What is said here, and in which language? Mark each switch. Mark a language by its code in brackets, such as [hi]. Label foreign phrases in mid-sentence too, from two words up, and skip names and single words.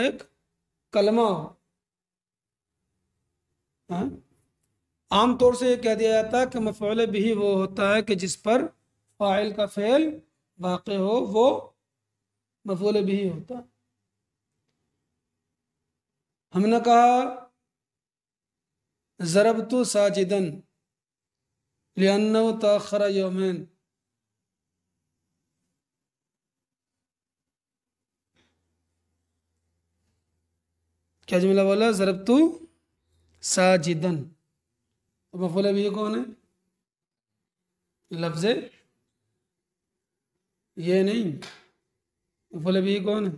[ur] ایک کلمہ ہوگا۔ ہاں? عام طور سے یہ کہہ دیا جاتا ہے کہ مفعول بہ وہ ہوتا ہے کہ جس پر فاعل کا فعل واقع ہو، وہ مفعول بہ ہوتا ہے. ہم نے کہا [ar] ضربتُ ساجدًا لأنه تأخر يومين. [ur] کیا جملہ بولا? [ar] ضربتُ ساجدًا. [ur] تو مفعول بہ کون ہے? لفظ یہ نہیں، مفعول بہ کون ہے?